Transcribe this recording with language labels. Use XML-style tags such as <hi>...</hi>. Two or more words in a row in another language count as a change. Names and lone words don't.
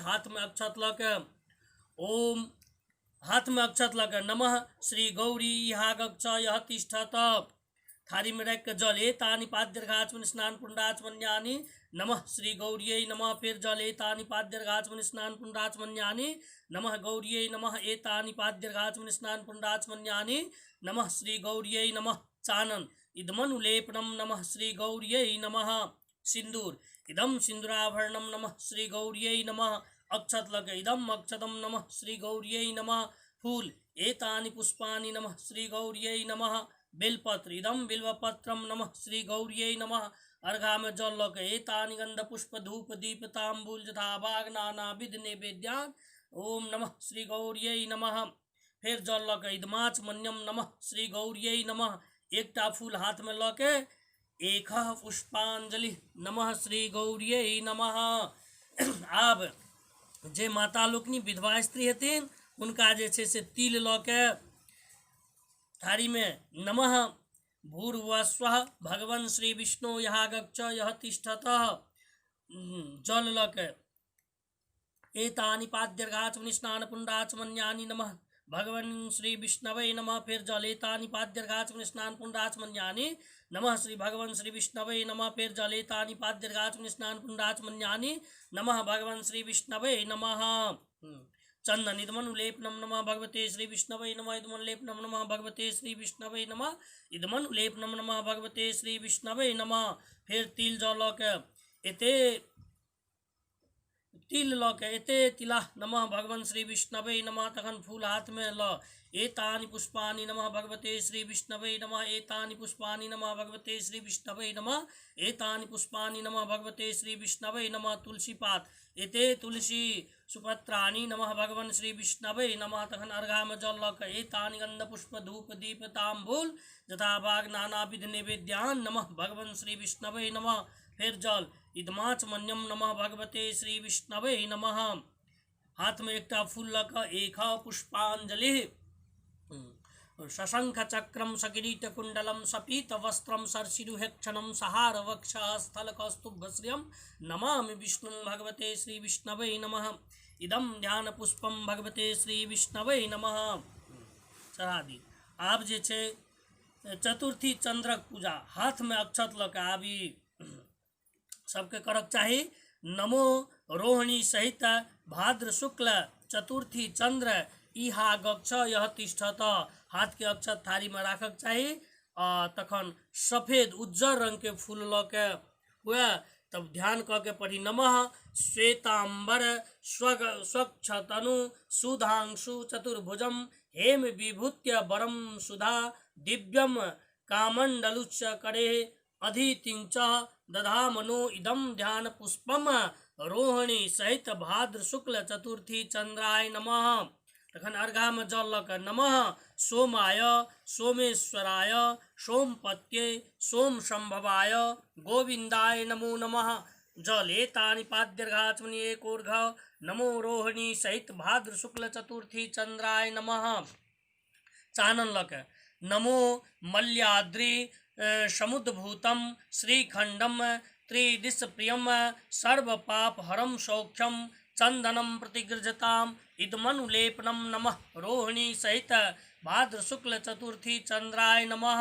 <mai>हाथ में अक्षत लक</mai> <sa>ओम नमः श्री गौरी इहा गच्छ यह तिष्ठत</sa> <mai>थारी में रख जल</mai> <sa>एतानि पाद्यर्घाचमनि स्नान पुण्डाचमन्यानि नमः श्री गौरियै नमः।</sa> <mai>फिर जल</mai> <sa>एतानि पाद्यर्घाचमनि स्नान पुण्डाचमन्यानि नमः गौरियै नमः। एतानि पाद्यर्घाचमनि स्नान पुण्डाचमन्यानि नमः श्री गौरियै नमः। चानन इदमनुलेपनम नमः श्री गौरियै नमः। सिंदूर इदम सिंदूराभरणम नमः श्री गौरियै नमः।</sa> <mai>अक्षत लक</mai> <sa>इदम अक्षतम नमः श्री गौरियै नमः। फूल एतानि पुष्पानि नमः श्री गौरियै नमः। बेलपत्र इदम बिल्वपत्रम नमः श्री गौरियै नमः।</sa> <mai>अर्घा में जल लक</mai> <sa>एतानि गंध पुष्प धूप दीप तांबूल यथाभाग नानाविध नैवेद्यान ओम नमः श्री गौरियै नमः।</sa> <mai>फिर जल लक</mai> <sa>इदमाचमन्यम नमः श्री गौरियै नमः।</sa> <mai>एकटा फूल हाथ में लके</mai> <sa>एक पुष्पांजलि नमः श्री गौरियै नमः।</sa> <mai>आब जे माता लोकनि विधवा स्त्री हेथिन हुनका जे छै से तिल लके थारी में</mai> <sa>नमः भूर्भुवस्वः भगवन् श्री विष्णु यहाँ गच्छ यह तिष्ठतः।</sa> <mai>जल लक</mai> <sa>एतानि पाद्यर्घाचमनि स्नान पुण्डाचमन्यानि नमः भगवन् श्री विष्णवे नमः।</sa> <mai>फिर जल</mai> <sa>एतानि पाद्यर्घाचमनि स्नान पुण्डाचमन्यानि नमः श्री भगवन् श्री विष्णवे नमः।</sa> <mai>फिर जल</mai> <sa>एतानि पाद्यर्घाचमनि स्नान पुण्डाचमन्यानि नमः भगवन् श्री विष्णवे नमः। चंदन इदमनुलेपनम नमः भगवते श्री विष्णवे नमः। इदमनुलेपनम नमः भगवते श्री विष्णवे नमः। इदमनुलेपनम नमः भगवते श्री विष्णवे नमः।</sa> <mai>फिर तिल जल लक</mai> <sa>एते तिल लक एते तिला नमः भगवन् श्री विष्णवे नमः।</sa> <mai>तखन फूल हाथ में ल</mai> <sa>एतानि पुष्पानि नमः भगवते श्री विष्णवे नमः। एतानि पुष्पानि नमः भगवते श्री विष्णवे नमः। एतानि पुष्पानि नमः भगवते श्री विष्णवे नमः।</sa> <mai>तुलसी पात</mai> <sa>एते तुलसी सुपत्राणि नमः भगवन् श्री विष्णवे नमः।</sa> <mai>तखन अर्घा में जल लक</mai> <sa>एतानि गंध पुष्प धूप दीप तांबूल यथाभाग नानाविध नैवेद्यान नमः भगवन् श्री विष्णवे नमः।</sa> <mai>फिर जल</mai> <sa>इदमाचमन्यम नमः भगवते श्री विष्णवे नमः।</sa> <mai>हाथ में एकटा फूल लक</mai> <sa>एक पुष्पांजलि शशंख चक्रम सकिरीट कुंडलम सपीत वस्त्रम सरसिरुहेक्षणम सहार वक्ष स्थल कौस्तुभश्रियम नमामि विष्णु भगवते श्री विष्णवे नमः। इदम ध्यान पुष्पम भगवते श्री विष्णवे नमः।</sa> <mai>चढ़ा दी। आब जे छै चतुर्थी चंद्रक पूजा हाथ में अक्षत लक आबी सबके करक चाही।</mai> <sa>नमो रोहिणी सहित भाद्र शुक्ल चतुर्थी चंद्र इहा गच्छ यह तिष्ठत</sa> <mai>हाथ के अक्षत थारी में राखक चाही। तखन सफेद उज्जर रंग के फूल ल के हुए तब ध्यान क के पढ़ी</mai> <sa>नमः श्वेतांबर स्वच्छ तनु सुधांशु चतुर्भुजम हेम विभूत्य वरम सुधा दिव्यम कामंडलुच्च करे अधितिंच दधामनो इदम ध्यान पुष्पम रोहिणी सहित भाद्र शुक्ल चतुर्थी चंद्राय नमः।</sa> <mai>तखन अर्घा में जल लक</mai> <sa>नमः सोमाय सोमेश्वराय सोमपत्ये सोम संभवाय गोविंदाय नमो नमः। जल एतानि पाद्यर्घाचमनि एकोर्घ नमो रोहिणी सहित भाद्र शुक्ल चतुर्थी चंद्राय नमः।</sa> <mai>चानन लक</mai> <sa>नमो मल्याद्रि समुद्भूतम श्रीखंडम त्रिदिश प्रियम सर्व पाप हरम सौख्यम चंदनम प्रतिगृजताम इदमनुलेपनम नमः रोहिणी सहित भाद्र शुक्ल चतुर्थी चंद्राय नमः।</sa>